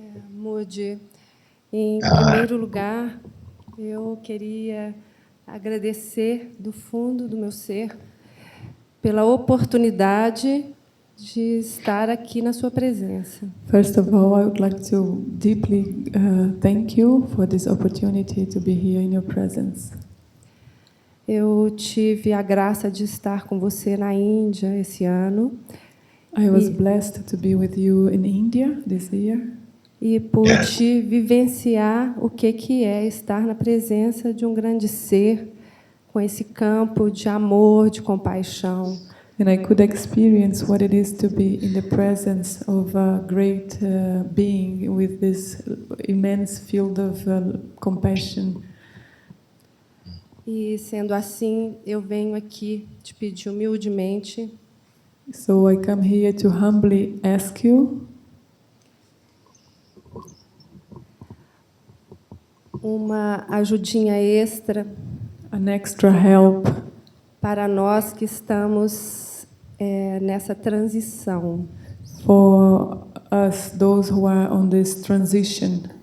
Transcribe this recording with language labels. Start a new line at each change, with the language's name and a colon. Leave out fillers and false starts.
Portuguese: Moody, em primeiro lugar, eu queria agradecer do fundo do meu ser pela oportunidade de estar aqui na sua presença.
English: First of all, I would like to deeply thank you for this opportunity to be here in your presence.
Portuguese: Eu tive a graça de estar com você na Índia esse ano.
English: I was blessed to be with you in India this year.
Portuguese: E pude vivenciar o que é estar na presença de um grande ser, com esse campo de amor, de compaixão.
English: And I could experience what it is to be in the presence of a great being with this immense field of compassion.
Portuguese: E, sendo assim, eu venho aqui te pedir humildemente
English: So I come here to humbly ask you
Portuguese: uma ajudinha extra
English: an extra help
Portuguese: para nós que estamos nessa transição.
English: for us, those who are on this transition.